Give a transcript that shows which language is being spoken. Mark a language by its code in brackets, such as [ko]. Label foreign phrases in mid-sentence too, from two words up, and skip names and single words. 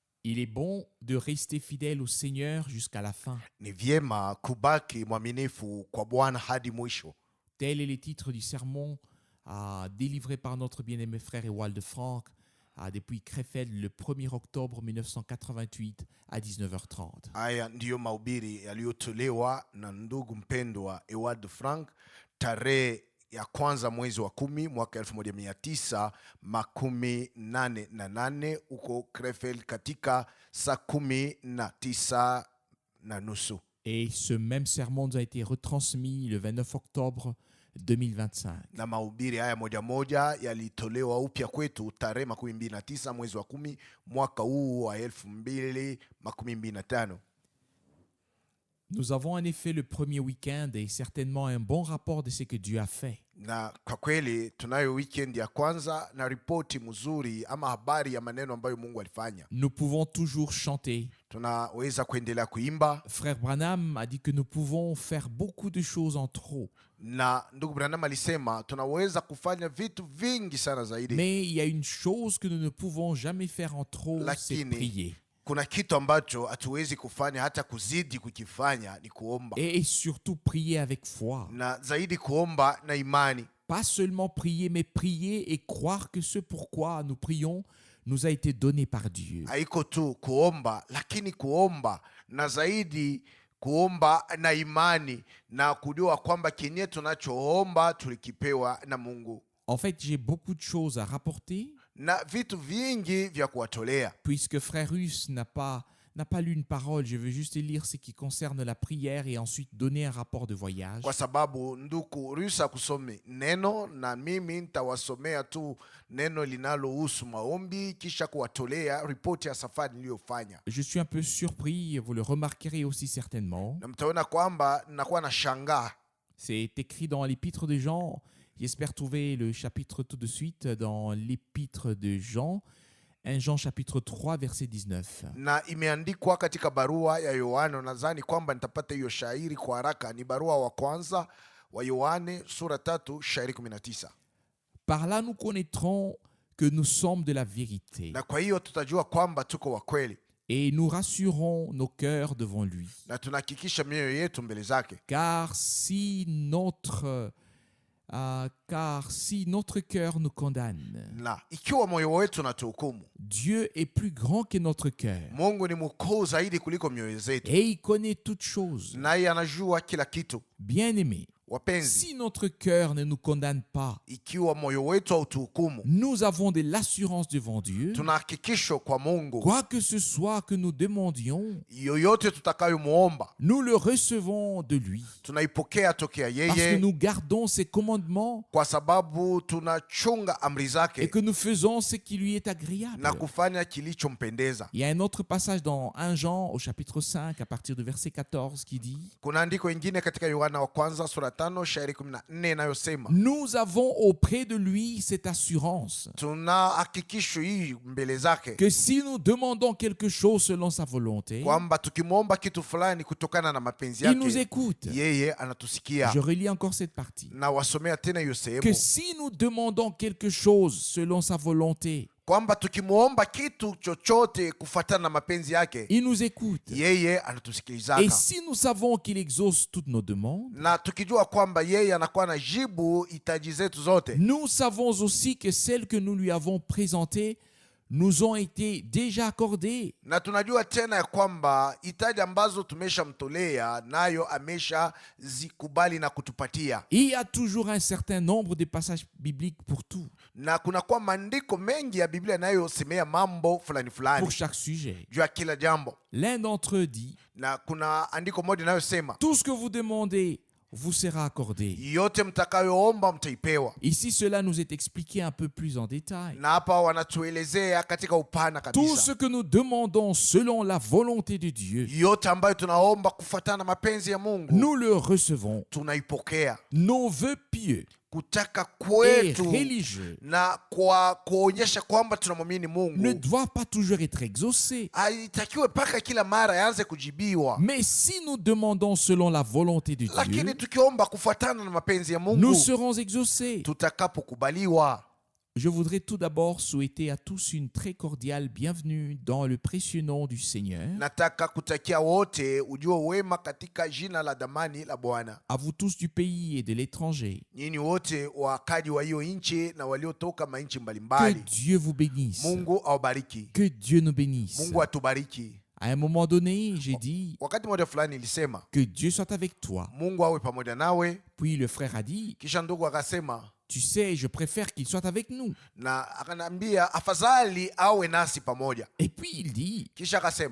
[fr] Il est bon de rester fidèle au Seigneur jusqu'à la fin. [sw] Ni vyema kubaki mwaminifu kwa Bwana hadi mwisho. [fr] Tel est le titre du sermon délivré par notre bien-aimé frère Ewald de Franck depuis Krefeld le 1er octobre 1988 à 19h30. [sw] Haya ndiyo mahubiri yaliyotolewa na ndugu mpendwa Ewald Frank tarehe ya kwanza mwezi wa 10 mwaka 1988 huko Krefeld katika saa 19:30. [fr] Et ce même sermon nous a été retransmis le 29 octobre 2025. [sw] Na mahubiri haya moja yalitolewa upya kwetu tarehe 29 mwezi wa 10 mwaka huu wa 2025. [fr] Nous avons en effet le premier week-end et certainement un bon rapport de ce que Dieu a fait. [sw] Na kwa kweli tunayo weekend ya kwanza na ripoti mzuri ama habari ya maneno ambayo Mungu alifanya. [fr] Nous pouvons toujours chanter. [sw] Tunaweza kuendelea kuimba. [fr] Frère Branham a dit que nous pouvons faire beaucoup de choses en trop. [sw] Na ndugu Branham alisema tunaweza kufanya vitu vingi sana zaidi. [fr] Mais il y a une chose que nous ne pouvons jamais faire en trop, c'est prier. [sw] Kuna kitu ambacho hatuwezi kufanya hata kuzidi kukifanya ni kuomba. [fr] Et surtout prier avec foi. [sw] Na zaidi kuomba na imani. [fr] Pas seulement prier, mais prier et croire que ce pourquoi nous prions nous a été donné par Dieu. [sw] Haiko tu kuomba, lakini kuomba na zaidi kuomba na imani na kujua kwamba kenye tunachoomba tulikipewa na Mungu. [fr] En fait, j'ai beaucoup de choses à rapporter. [sw] Na vitu vingi vya kuwatolea. [fr] Puisque frère Russe n'a pas lu une parole, je veux juste lire ce qui concerne la prière et ensuite donner un rapport de voyage. [sw] Kwa sababu ndugu Russa kusome neno na mimi nitawasomea tu neno linalohusu maombi kisha kuwatolea ripoti ya safari niliyofanya. [fr] Je suis un peu surpris, vous le remarquerez aussi certainement. [sw] Na mtaona kwamba ninakuwa na shangaa. [fr] C'est écrit dans l'épître de Jean. J'espère trouver le chapitre tout de suite dans l'épître de Jean, 1 Jean chapitre 3 verset 19. [sw] Na imeandikwa katika barua ya Yohane, nadhani kwamba nitapata hiyo shairi kwa haraka. Ni barua wa kwanza wa Yohane sura 3 shairi 19. [fr] Par là nous connaîtrons que nous sommes de la vérité. [sw] Na kwa hiyo tutajua kwamba tuko wa kweli. [fr] Et nous rassurons nos cœurs devant lui. [sw] Na tunahakikisha mioyo yetu mbele zake. [fr] Car si notre cœur nous condamne, [sw] ikiwa moyo wetu unatuhukumu, [fr] Dieu est plus grand que notre cœur. [sw] Mungu ni mkuu zaidi kuliko mioyo zetu. [fr] Et il connaît toutes choses. [sw] Naye anajua kila kitu. [fr] Bien-aimés, [sw] wapenzi, [fr] si notre cœur ne nous condamne pas, [sw] ikiwa moyo wetu hautuhukumu, [fr] nous avons de l'assurance devant Dieu. [sw] Tuna hakikisho kwa Mungu. [fr] Quoi que ce soit que nous demandions, [sw] yoyote tutakayomuomba, [fr] nous le recevons de lui. [sw] Tunaipokea tokea yeye. [fr] Parce que nous gardons ses commandements. [sw] Kwa sababu tunachunga amri zake. [fr] Et que nous faisons ce qui lui est agréable. [sw] Na kufanya kilichompendeza. [fr] Il y a un autre passage dans 1 Jean au chapitre 5 à partir du verset 14 qui dit: [sw] Kuna andiko ingine katika Yohana wa kwanza sura 5 shairi 14 inayosema, [fr] nous avons auprès de lui cette assurance. [sw] Tuna hakikisho hii mbele zake. [fr] Que si nous demandons quelque chose selon sa volonté, [sw] kwamba tukimwomba kitu fulani kutokana na mapenzi yake, [fr] il nous écoute. [sw] Yeye anatusikia. [fr] Je relis encore cette partie. [sw] Na wasomea tena hiyo sehemu. [fr] Que si nous demandons quelque chose selon sa volonté, [sw] kwamba tukimwomba kitu chochote kufuatana na mapenzi yake, [fr] il nous écoute. [sw] Yeye anatusikiliza. [fr] Et si nous savons qu'il exauce toutes nos demandes, [sw] na tukijua kwamba yeye anakuwa na jibu hitaji zetu zote, [fr] nous savons aussi que celles que nous lui avons présentées nous ont été déjà accordées. [sw] Na tunajua tena ya kwamba hitaji ambazo tumeshamtolea nayo amesha zikubali na kutupatia. [fr] Il y a toujours un certain nombre de passages bibliques pour tout. [sw] Na kuna kwa maandiko mengi ya Biblia nayosemea mambo fulani fulani. [fr] Pour chaque sujet. [sw] Juu ya kila jambo. [fr] L'un d'entre eux dit: [sw] na kuna andiko moja inayosema, [fr] tout ce que vous demandez vous sera accordé. [sw] Yote mtakayoomba mtaipewa. [fr] Ici, cela nous est expliqué un peu plus en détail. [sw] Na hapa wanatuelezea katika upana kabisa. [fr] Tout ce que nous demandons selon la volonté de Dieu, [sw] yote ambayo tunaomba kufuatana na mapenzi ya Mungu, [fr] nous le recevons. [sw] Tunaipokea. [fr] Nos vœux pieux [sw] kutaka kwetu na kwa kuonyesha kwamba tunamwamini Mungu [fr] ne doit pas toujours être exaucé. [sw] Haitakiwe paka kila mara yaanze kujibiwa. [fr] Mais si nous demandons selon la volonté de Dieu, [sw] lakini tukiomba kufuatana na mapenzi ya Mungu, [fr] nous serons exaucés. [sw] Tutakapokubaliwa. [fr] Je voudrais tout d'abord souhaiter à tous une très cordiale bienvenue dans le précieux nom du Seigneur. [sw] Nataka kutakia wote ujio wema katika jina la damani la Bwana. [fr] À vous tous du pays et de l'étranger. [sw] Nyinyi wote wakaji wa hiyo nchi na waliotoka mainchi [fr] Que [sw] mbalimbali. [fr] Dieu vous bénisse. [sw] Mungu awabariki. [fr] Que Dieu nous bénisse. [sw] Mungu atubariki. [fr] À un moment donné, j'ai dit [sw] Wakati mmoja fulani nilisema [fr] que Dieu soit avec toi. [sw] Mungu awe pamoja nawe. [fr] Puis le frère a dit, [sw] Kisha ndugu akasema, [fr] tu sais, je préfère qu'il soit avec nous. [sw] na akanambia afadhali awe nasi pamoja. [fr] Et puis il dit, [sw] Kisha akasema,